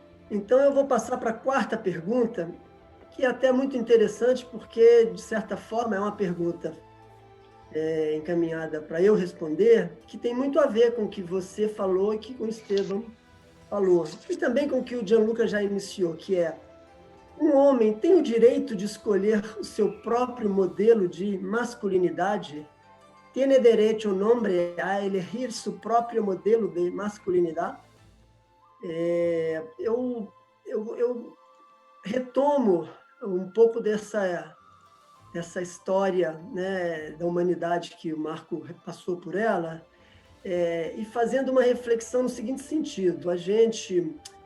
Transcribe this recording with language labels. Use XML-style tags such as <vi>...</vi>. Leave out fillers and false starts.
<pt>Então eu vou passar para a quarta pergunta, que é até muito interessante, porque, de certa forma, é uma pergunta encaminhada para eu responder, que tem muito a ver com o que você falou e que o Estevam falou, e também com o que o Gianluca já iniciou, que é: um homem tem o direito de escolher o seu próprio modelo de masculinidade?</pt> <es>¿Tiene derecho un hombre a elegir su propio modelo de masculinidade?</es> <pt>Eu retomo um pouco dessa história, né, da humanidade que o Marco passou por ela, e fazendo uma reflexão no seguinte sentido: a gente,</pt>